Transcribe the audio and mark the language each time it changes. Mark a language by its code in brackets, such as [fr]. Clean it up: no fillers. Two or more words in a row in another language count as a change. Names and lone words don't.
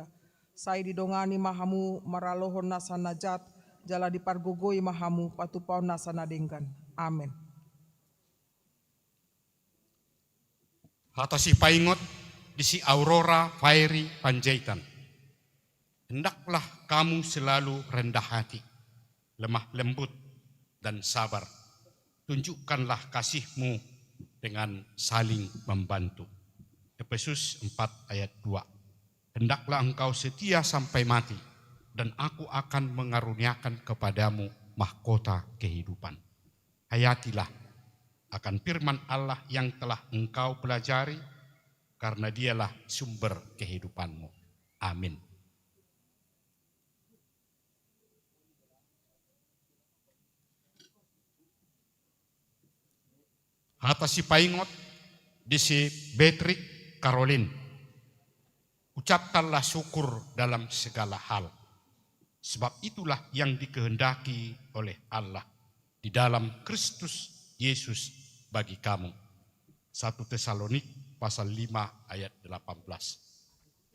[bbc] Saya didongani mahamu maralohon nasa najat, jala dipargogoi mahamu patupau nasa nadenggan. [id] Amin. [bbc] Hata si paingot di si Aurora Fairy Panjaitan. [id] Hendaklah kamu selalu rendah hati, lemah lembut dan sabar. Tunjukkanlah kasihmu dengan saling membantu. Efesus 4 ayat 2. Hendaklah engkau setia sampai mati, dan aku akan mengaruniakan kepadamu mahkota kehidupan. Hayatilah akan firman Allah yang telah engkau pelajari, karena dialah sumber kehidupanmu. Amin. [bbc] Hata si paingot di si Beatrix Caroline. [id] Ucapkanlah syukur dalam segala hal, sebab itulah yang dikehendaki oleh Allah di dalam Kristus Yesus bagi kamu. 1 Tesalonik pasal 5 ayat 18.